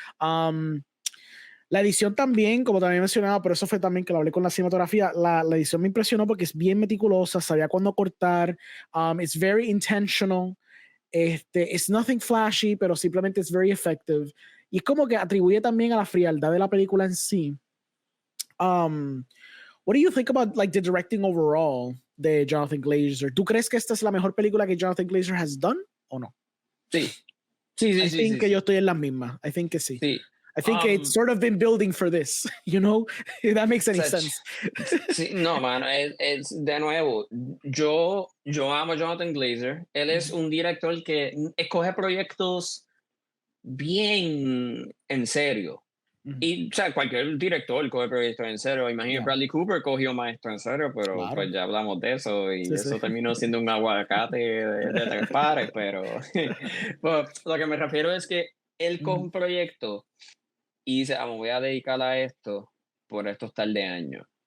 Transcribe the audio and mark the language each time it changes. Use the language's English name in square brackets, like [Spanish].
[Spanish] La edición también, como también mencionaba, pero eso fue también que lo hablé con la cinematografía, la edición me impresionó porque es bien meticulosa, sabía cuándo cortar, [English] it's very intentional. It's nothing flashy, [Spanish] pero simplemente es [English] very effective. [Spanish] Y es como que atribuye también a la frialdad de la película en sí. [English] What do you think about like the directing overall de Jonathan Glazer? [Spanish] ¿Tú crees que esta es la mejor película que Jonathan Glazer has done o no? Sí. [English] I think [Spanish] que yo estoy en la misma. [English] I think [Spanish] que sí. [English] I think it's sort of been building for this, you know? If that makes any sense. [Spanish] Sí, no, mano, es de nuevo, yo amo a Jonathan Glazer. Él es un director que escoge proyectos bien en serio. Y, o sea, cualquier director coge proyectos en serio. Imagino Bradley Cooper cogió Maestro en serio, pero pues ya hablamos de eso y eso terminó siendo un aguacate de 3 pares, pero pues, lo que me refiero es que él coge un proyecto y dice, me voy a dedicar a esto por estos tal de años.